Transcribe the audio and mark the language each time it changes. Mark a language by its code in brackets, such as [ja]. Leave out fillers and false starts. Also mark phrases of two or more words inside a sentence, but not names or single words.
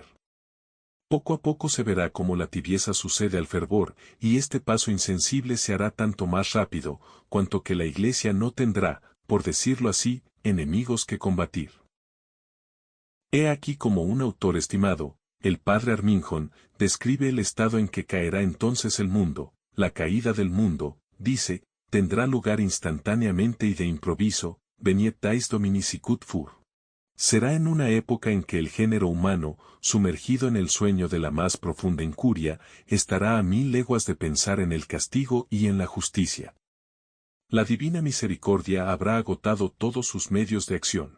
[es] Poco a poco se verá cómo la tibieza sucede al fervor, y este paso insensible se hará tanto más rápido, cuanto que la Iglesia no tendrá, por decirlo así, enemigos que combatir. He aquí como un autor estimado, el padre Arminjon, describe el estado en que caerá entonces el mundo, la caída del mundo, dice, tendrá lugar instantáneamente y de improviso, [la] veniet dais domini sicut fur. [es] Será en una época en que el género humano, sumergido en el sueño de la más profunda incuria, estará a 1000 leguas de pensar en el castigo y en la justicia. La divina misericordia habrá agotado todos sus medios de acción.